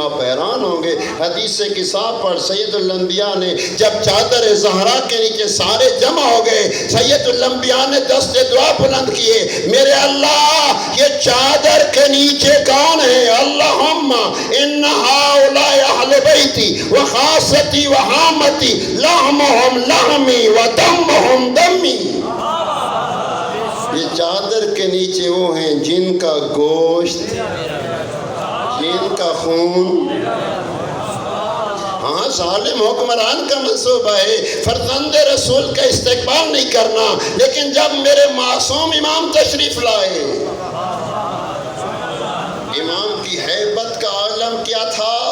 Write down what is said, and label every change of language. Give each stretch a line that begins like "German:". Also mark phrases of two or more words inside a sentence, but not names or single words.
Urdu: آپ حیران ہوں گے، حدیث کتاب پر سید الانبیاء نے جب چادر زہرا کے نیچے سارے جمع ہو گئے، سید الانبیاء نے دست دعا بلند کیے، میرے اللہ یہ چادر کے نیچے کون ہے؟
Arabic: اللہم ان ہؤلاء اہل بیتی وخاصتی وحامتی لحمہم لحمی ودمہم دمی۔
Urdu: یہ چادر کے نیچے وہ ہیں جن کا گوشت، جن کا خون۔ ہاں ظالم حکمران کا منصوبہ ہے فرزند رسول کا استقبال نہیں کرنا، لیکن جب میرے معصوم امام تشریف لائے، امام کی ہیبت کا عالم کیا تھا؟